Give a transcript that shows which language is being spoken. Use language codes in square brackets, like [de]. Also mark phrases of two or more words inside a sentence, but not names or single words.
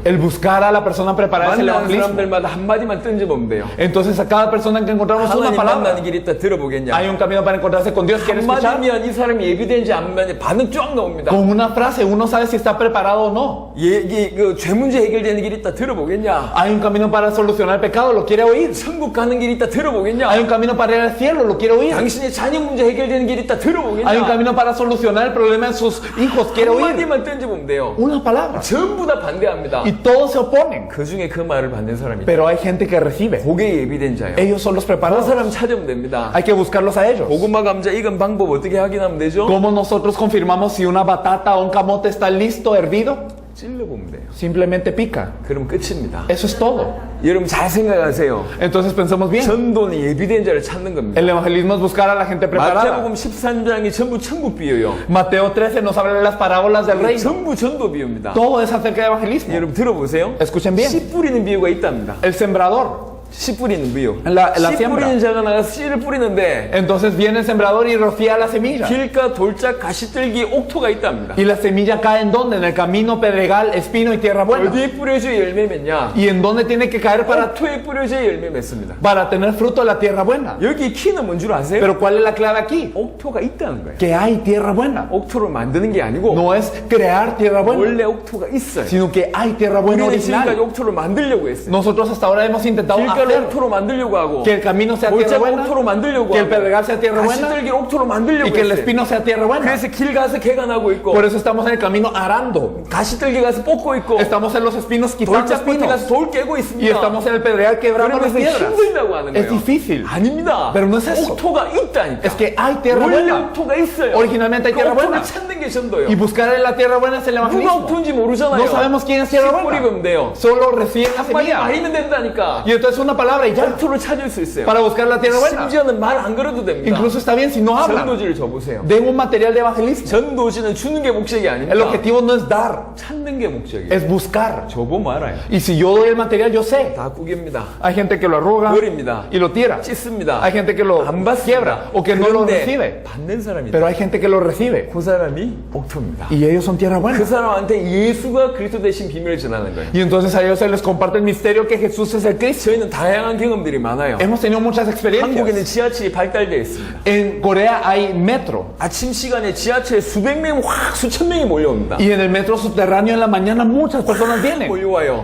[es] El buscar a la persona preparada es el [ko] 만나는 [es] evangelismo. [ko] 사람들마다 한마디만 던져보면 돼요. [es] Entonces a cada persona que encontramos una [ko] 하나님 [es] palabra. [ko] 만나는 길 있다 들어보겠냐? [es] Hay un camino para encontrarse con Dios. ¿Quiere escuchar? [ko] 한마디면 이 사람이 예비된지 안 예비된지 반응 쫙 나옵니다. [es] Con una frase uno sabe si está preparado o no. [ko] 죄 문제 해결되는 길 있다 들어보겠냐? [es] Hay un camino para solucionar el pecado. ¿Lo quiere oír? [ko] 천국 가는 길 있다 들어보겠냐? [es] Hay un camino para ir al cielo. ¿Lo quiere oír? [ko] 당신의 자녀 문제 해결되는 길 있다 들어보겠냐? [es] Hay un camino para solucionar el problema de sus hijos. ¿Quiere oír? [ko] 한마디만 던져보면 돼요. [es] Una palabra. [ko] 전부 다 반대합니다. [es] Y todos se oponen. [ko] 그 중에 그 말을 받는 사람이 있다. [es] Pero hay gente que recibe. [ko] 그게 예비된 자예요. [es] Ellos son los [ko] 그 [es] preparados. [ko] 사람 찾으면 됩니다. [es] Hay que buscarlos a ellos. [ko] 고구마 감자 익은 방법 어떻게 확인하면 되죠? [es] ¿Cómo nosotros confirmamos si una batata o un camote está listo, hervido? [ko] 찔러보면 돼요. [es] Simplemente pica. [ko] 그럼 끝입니다. [es] Eso es todo. [ko] 여러분 잘 생각하세요. [es] Entonces pensemos bien. [ko] 전도는 예비된 자를 찾는 겁니다. [es] El evangelismo es buscar a la gente preparada. [ko] 마태복음 13장이 전부 천국 비유예요. [es] Mateo 13 nos habla de las parábolas del reino. [ko] 전부 전도 비유입니다. [es] Todo es acerca de evangelismo. [ko] 여러분 들어보세요. [es] Escuchen bien. [ko] 씨 뿌리는 비유가 있답니다. [es] El sembrador. [ko] 씨 뿌리는 비유. [es] La [ko] 씨 [es] siembra. [ko] 뿌리는 자가 나가서 씨를 뿌리는데 [es] Entonces viene el sembrador y rocía la semilla. [ko] 길가 돌짝 가시떨기 옥토가 있답니다. [es] Y la semilla cae en dónde? En el camino, pedregal, espino y tierra buena. [ko] 어디에 뿌려져야 열매 맺냐? [es] ¿Y en dónde tiene que caer [ko] 옥토에 뿌려져야 열매 맺습니다. [es] para tener fruto la tierra buena? [ko] 여기 키는 뭔 줄 아세요? [es] Pero ¿cuál es la clave aquí? [ko] 옥토가 있다는 거예요. [es] Que hay tierra buena. [ko] 옥토를 만드는 게 아니고 [es] No es crear tierra buena, [ko] 원래 옥토가 있어요. [es] sino que hay tierra buena [ko] 우리는 지금까지 [es] original. [ko] 옥토를 만들려고 했어요. [es] Nosotros hasta ahora hemos intentado [ko] 길가를 [es] hacer [ko] 옥토로 만들려고 하고 [es] que el camino sea tierra [ko] 돌짝 [es] buena, [ko] 옥토로 만들려고 [es] que el [ko] 하고 [es] pedregal sea tierra buena [ko] 가시떨기를 옥토로 만들려고 [es] y que el [ko] 했어요. [es] espino sea tierra buena. [ko] 그래서 길 가서 개가 나고 있고 [es] Por eso estamos en el camino arando. [ko] 가시떨기 가서 뽑고 있고 [es] Estamos en los espinos quitando [ko] 돌짝 밭에 [es] espinos. [ko] 가서 돌 깨고 [es] Y [ko] 있습니다. [es] estamos en el pedregal quebrando las [ko] 그러면서 [es] piedras. [ko] 힘들다고 하는 [es] Es [ko] 거예요. [es] difícil. [ko] 아닙니다. [es] Pero no es eso. [ko] 옥토가 있다니까. [es] Es que hay tierra [ko] 원래 [es] buena. [ko] 옥토가 있어요. [es] Originalmente hay [ko] 그 [es] tierra [ko] 옥토를 [es] buena. [ko] 찾는 게 전도요. [es] Y buscar en la tierra buena es el [ko] 누가 [es] evangelismo. [ko] 옥토인지 모르잖아요. [es] No sabemos quién es tierra [ko] 씨 뿌리면 [es] buena. [ko] 돼요. [es] Solo reciben la [ko] 빨리 [es] semilla. [ko] 말이면 된다니까. [es] Y entonces una palabra y ya. [ko] 옥토를 찾을 수 있어요. [es] Para buscar la tierra buena. [ko] 심지어는 말 안 걸어도 됩니다. [es] Incluso está bien si no hablan. [ko] 전도지를 줘보세요. [es] Den un material de evangelismo. [ko] 전도지는 주는 게 목적이 아닙니다. [es] El objetivo no es dar, [ko] 찾는 게 목적이에요. [es] es buscar. [ko] 줘보면 알아요. [es] Y si yo doy el material, yo sé. [ko] 다 꾸깁니다. [es] Hay gente que lo arruga [ko] 버립니다. [es] y lo tira. [ko] 찢습니다. [es] Hay gente que lo [ko] 안 받습니다. [es] quiebra o que no lo [ko] 그런데 [es] recibe. [ko] 받는 사람이 [es] Pero hay gente que lo recibe. [ko] 그 사람이 옥토입니다. [es] Y ellos son tierra [ko] 그 [es] buena. [ko] 사람한테 예수가 그리스도 대신 비밀을 전하는 거예요. [es] Y entonces a ellos se les comparte el misterio que Jesús es el Cristo. [ko] 저희는 다양한 경험들이 많아요. [es] Hemos tenido muchas [ko] 한국에는 [es] experiencias. [ko] 지하철이 발달되어 있습니다. [es] En Corea hay metro. [ko] 아침 시간에 지하철에 수백 명, 확 수천 명이 몰려옵니다. [es] Y en el metro subterráneo en la mañana muchas personas vienen. [ko] 몰려와요.